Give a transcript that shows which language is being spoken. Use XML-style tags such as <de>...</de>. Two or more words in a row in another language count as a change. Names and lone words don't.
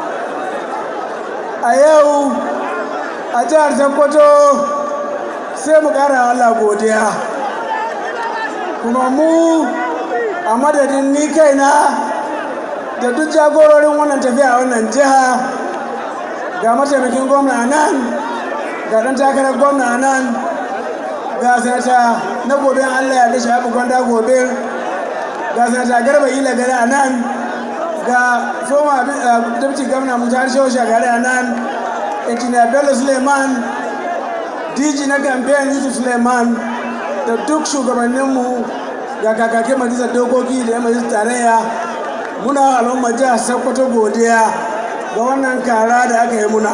<ha>A yau a jihar Sokoto sai mu ƙara Allah godiya, kuma mu a madadin ni kaina da duk jagororin wannan tafiya a wannan jiha, ga mataimakin gwamna nan, ga ɗan takarar gwamna nan, ga sanata na gobe Allah ya dashi haɓu gwanda gobe, ga sanata Garba Ila gari a nan, ga</ha> <en>former deputy governor</en> <ha>Mutar Shehu Shagari a nan, engineer Bello Suleiman, DG na campaign Yusuf Suleiman, da duk shugabanninmu, ga kakakin majalisar dokoki da yan majalisar tarayya. Muna al'ummar jihar Sokoto godiya ga wannan kara da aka yi muna.</ha>